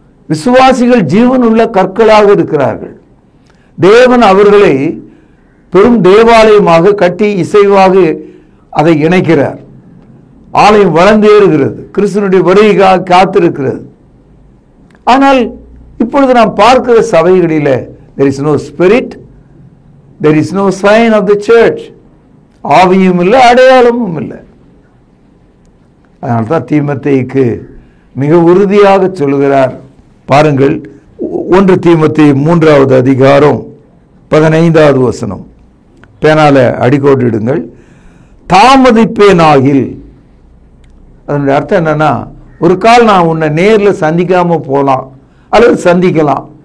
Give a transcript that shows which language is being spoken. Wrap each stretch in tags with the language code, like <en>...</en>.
<ta>விசுவாசிகள் ஜீவனுள்ள கற்களாக இருக்கிறார்கள். தேவன் அவர்களை பெரும் தேவாலயமாக கட்டி இசைவாக அதை இணைக்கிறார். ஆலயம் வளர்ந்தேறுகிறது, கிறிஸ்துவனுடைய வருகைக்காக காத்திருக்கிறது. ஆனால் இப்பொழுது நாம் பார்க்கிற சபைகளில்</ta> <en>there is no spirit, there is no sign of the church.</en> <ta>ஆவியும் இல்லை, அடையாளமும் இல்லை. அதனால்தான் தீமோத்தேயுக்கு மிக உறுதியாக சொல்கிறார். பாருங்கள், 1 தீமோத்தேயு 3வது அதிகாரம் 15வது வசனம். பேனால அடிக்கோட்டிடுங்கள். தாமதிப்பேனாகில், அதனுடைய அர்த்தம் என்னன்னா, ஒரு கால் நான் உன்னை நேரில் சந்திக்காம போகலாம் அல்லது சந்திக்கலாம்.</ta>